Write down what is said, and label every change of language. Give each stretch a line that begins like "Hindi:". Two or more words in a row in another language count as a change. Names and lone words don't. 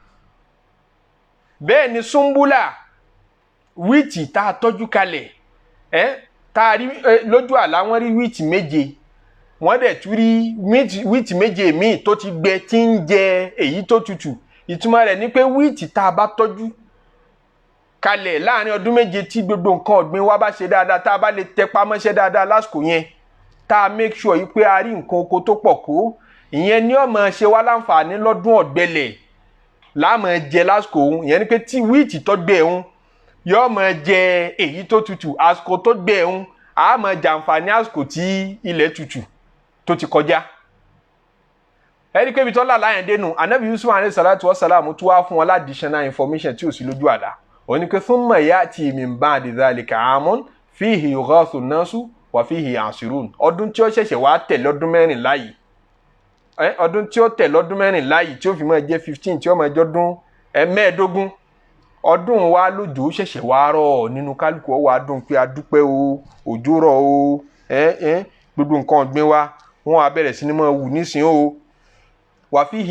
Yoruba: bẹ́ẹ̀ ni súnbúlà wíìtì tá a tọ́jú kalẹ̀ tá a rí lójú àlá wọ́n rí wíìtì méje wọ́n dẹ̀ tún rí wíìtì méje míì tó ti gbẹ tí ń jẹ èyí tó tutù ìtumọ̀ rẹ̀ ni pé wíìtì tá a bá tọ́jú kalẹ̀ láàrin ọdún méje tí gbogbo nǹkan ọ̀gbìn wa bá ṣe dáadáa tá a bá lè tẹpá mọ́ṣẹ́ dáadáa lásìkò yẹn tá a
English: make sure
Yoruba: yìí pé a rí nǹkan oko tó pọ̀ kó ìyẹn ni ó máa ṣe wá láǹfààní lọ́dún ọ̀gbẹlẹ̀ láàmú jẹ lásìkò òun ìyẹn ni pé tí wíìtì tó gbẹ òun yóò máa jẹ èyí tó tutù àsìkò tó gbẹ òun a máa jàǹfààní àsìkò tí ilẹ̀ tutù tó ti kọjá ẹni pé ibi tó lálàá yẹn dénú anabi Yusuf
Arabic: عليه الصلاة والسلام
Yoruba: tó wá fún wọn
English: additional information
Yoruba: tí ò sí lójú àlá oni ke
Arabic: ثم يأتي من بعد ذلك عام فيه يغاث الناس وفيه يعصرون
Yoruba: ọdún tí ó ṣẹ̀ṣẹ̀ wá tẹ̀lé ọdún mẹ́rìnlá yìí ọdún tí ó tẹ̀lé ọdún mẹ́rìnlá yìí tí ó fi máa jẹ́ 15 tí ó máa jọ́dún mẹ́ẹ̀ẹ́dógún ọdún wa lójò ṣẹ̀ṣẹ̀ wá rọ̀ nínú kálukú ó wá dùn pé a dúpẹ́ o òjò rọ̀ o gbogbo nǹkan ọ̀gbìn wa wọ́n á bẹ̀rẹ̀ sí ní máa wù nísìn o
Arabic: وفيه